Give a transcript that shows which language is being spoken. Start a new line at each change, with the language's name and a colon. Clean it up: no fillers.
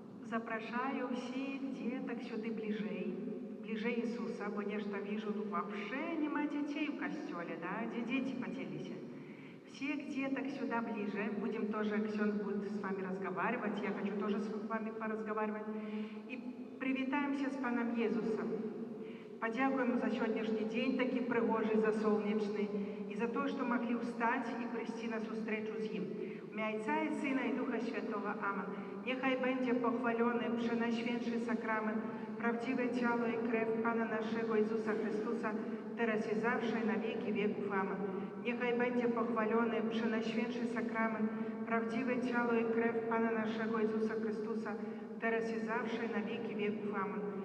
Ukrainian: Запрошаю всіх
Russian: деток сюди ближе Иисуса, потому что вижу, вообще нема детей в костеле, да, где дети поделись. Всех деток сюда ближе, будем тоже, Ксен будет с вами разговаривать, я хочу тоже с вами поразговаривать.
Ukrainian: И привітаємося з Паном Єзусом. Подякуємо за сьогоднішній день, такий пригожий, за сонячний, і за те, що могли встати і прийти на зустрічу з ним. В ім'я Отця і Сина і Духа Святого. Амен. Нехай
Polish: będzie pochwalony przenajświętszy sakrament, prawdziwe ciało i krew Pana naszego Jezusa Chrystusa, teraz i zawsze i na wieki wieków. Amen. Niechaj będzie pochwalony przenajświętszy sakrament, prawdziwe ciało i krew Pana naszego Jezusa Chrystusa, teraz i zawsze i na wieki wieków. Amen.